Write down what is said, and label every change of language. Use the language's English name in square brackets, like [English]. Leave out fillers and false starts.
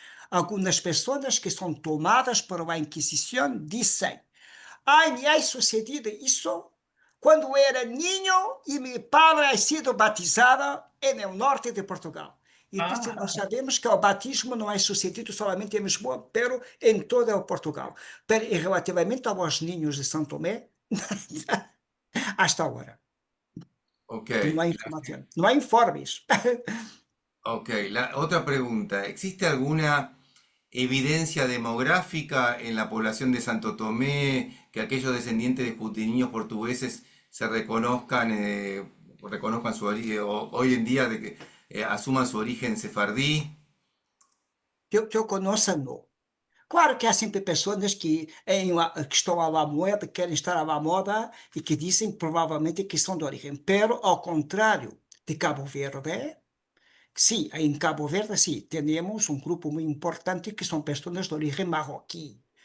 [Portuguese] Algumas pessoas que são tomadas por a Inquisição dizem: [Spanish] me ha sucedido [Portuguese] isso quando era niño e meu padre ha sido batizado no norte de Portugal. E disse, nós sabemos que o batismo não é sucedido somente em Lisboa, pero em todo o Portugal. Pero relativamente aos ninhos de São Tomé, hasta agora, Ok, não há informação, não há informes. ok. [Spanish] La otra pregunta, ¿existe alguna evidencia demográfica en la población de Santo Tomé que aquellos descendientes de niños portugueses se reconozcan, reconozcan su origen, o hoy en día de que asuman su origen sefardí? [Portuguese] Que eu conheça, não. Claro que há sempre pessoas que estão à moda, que querem estar à moda e que dizem provavelmente que são de origem. Pero, ao contrário de Cabo Verde, sim, em Cabo Verde, sim, temos um grupo muito importante que são pessoas de origem marroquí.